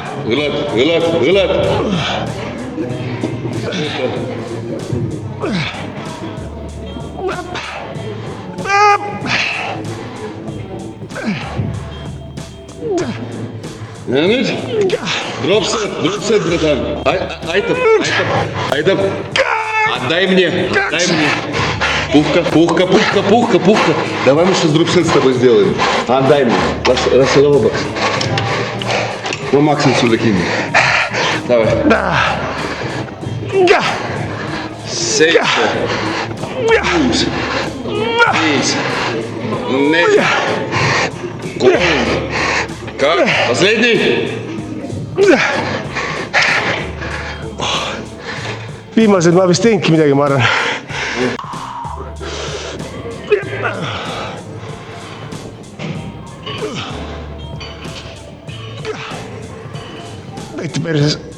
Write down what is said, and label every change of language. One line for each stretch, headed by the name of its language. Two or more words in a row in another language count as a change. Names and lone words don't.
Estonian: õled. Ja nüüd, dropset, bratан. Aitab.
Russian: Отдай мне. Пухка. Давай мы сейчас дропсет с тобой сделаем. Отдай мне. Расслабок. Ну, Максим сюда кинь. Давай. Сейф. 6. 5. 4. Как? Последний?
Estonian: Viimased ma vist teinudki midagi, ma arvan. Võite perses.